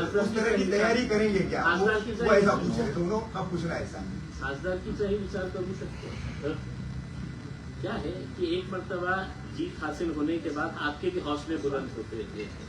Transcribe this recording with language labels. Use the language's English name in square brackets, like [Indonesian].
[Hindi] उस तरह की तैयारी करेंगे क्या? वो ऐसा पूछ रहे दोनों, कब पूछ रहा है ऐसा? [Marathi] खासदारकीचाही विचार करू शकतो. [Hindi] क्या है कि एक मर्तबा जीत हासिल होने के बाद आपके भी हौसले बुलंद होते थे.